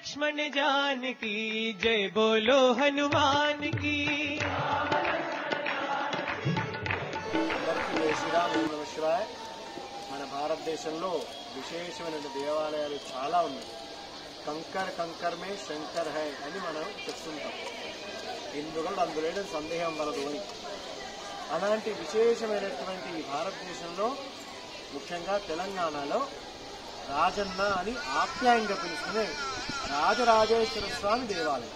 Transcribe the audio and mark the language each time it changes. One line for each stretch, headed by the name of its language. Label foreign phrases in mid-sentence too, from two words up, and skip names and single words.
Hindi: लक्ष्मण जान की जय बोलो हनुमान की। जय श्रीराम नमः शिवाय।
Telugu: మన భారతదేశంలో విశేషమైన దేవాలయాలు చాలా ఉన్నాయి.
Hindi: कंकर में शंकर है
Telugu: అని మనం చెప్తుంటాం. ఎందుకంటే అందులో సందేహం వలదు అని. అలాంటి విశేషమైనటువంటి ఈ భారతదేశంలో ముఖ్యంగా తెలంగాణలో రాజన్న అని ఆప్యాయంగా పిలుచుకునే రాజరాజేశ్వర స్వామి దేవాలయం.